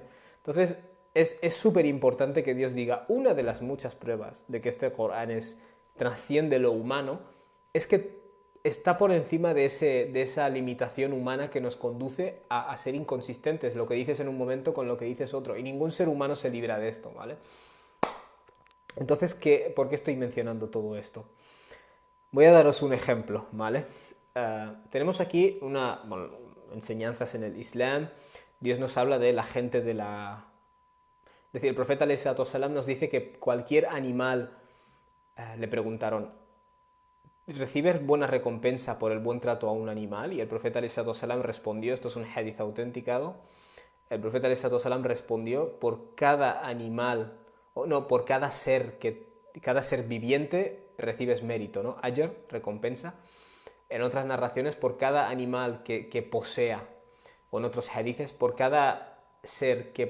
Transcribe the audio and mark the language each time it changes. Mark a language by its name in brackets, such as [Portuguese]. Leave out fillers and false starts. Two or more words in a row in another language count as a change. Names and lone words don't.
[Spanish] Entonces, es súper importante que Dios diga, una de las muchas pruebas de que este Corán trasciende lo humano es que está por encima de esa limitación humana que nos conduce a ser inconsistentes, lo que dices en un momento con lo que dices otro, y ningún ser humano se libra de esto, ¿vale? Entonces, ¿por qué estoy mencionando todo esto? Voy a daros un ejemplo, ¿vale? Tenemos aquí enseñanzas en el Islam. Dios nos habla de la gente de la... Es decir, el profeta [Arabic] عليه الصلاة والسلام [Spanish] nos dice que cualquier animal, le preguntaron, ¿recibes buena recompensa por el buen trato a un animal? Y el profeta [Arabic] عليه الصلاة والسلام [Spanish] respondió, esto es un hadith autenticado, el profeta [Arabic] عليه الصلاة والسلام [Spanish] respondió, por cada animal, o no, por cada ser viviente recibes mérito, ¿no? Ajr, recompensa. En otras narraciones, por cada animal que posea, o en otros hadiths, por cada ser que...